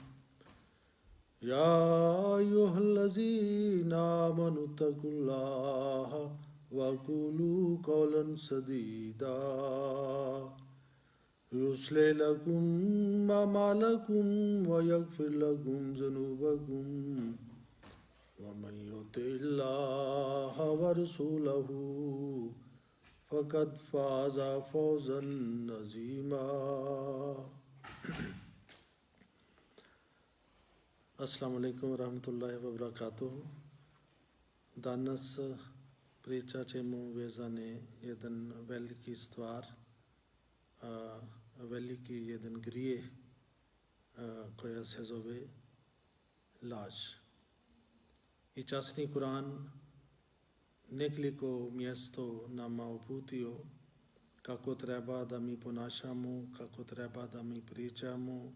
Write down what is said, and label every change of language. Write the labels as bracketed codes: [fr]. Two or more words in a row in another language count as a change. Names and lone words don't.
[ar] يا أيها الذين آمنوا اتقوا الله وقولوا قولا سديدا يصلح لكم أعمالكم ويغفر لكم ذنوبكم ومن يطع الله ورسوله فقد فاز فوزا عظيما. السلام عليكم ورحمة الله وبركاته. [bs] Danas pričat ćemo vezane jedan veliki stvar, veliki jedan grijeh koja se zove laž. I časni Kur'an nekoliko mjesto nama uputio kako treba da mi ponašamo, kako treba da mi pričamo.